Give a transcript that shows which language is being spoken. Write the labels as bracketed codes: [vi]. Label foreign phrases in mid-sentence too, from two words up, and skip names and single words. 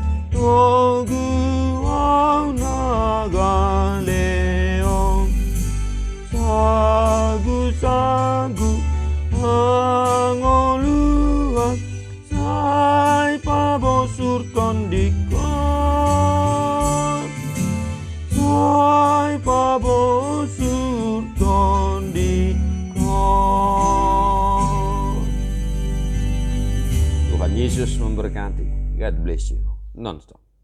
[bbc] Toguwa nagaleo Sagu-sagu angoluan Sai pabosur tondikon Sai pabosur tondikon. [id] Tuhan Yesus memberkati. [en] God bless you. Non-stop.